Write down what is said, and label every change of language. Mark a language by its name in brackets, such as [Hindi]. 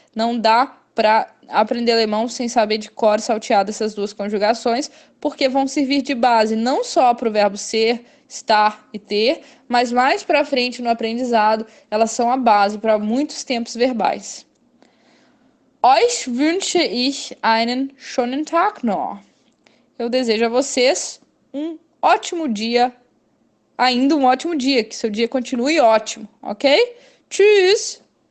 [Portuguese] Não dá para aprender alemão sem saber de cor salteado essas duas conjugações, porque vão servir de base não só para o verbo ser, estar e ter, mas mais para frente no aprendizado, elas são a base para muitos tempos verbais. [German] Euch wünsche ich einen schönen Tag noch. [Portuguese] Eu desejo a vocês um ótimo dia, ainda um ótimo dia, que seu dia continue ótimo, ok? Tschüss!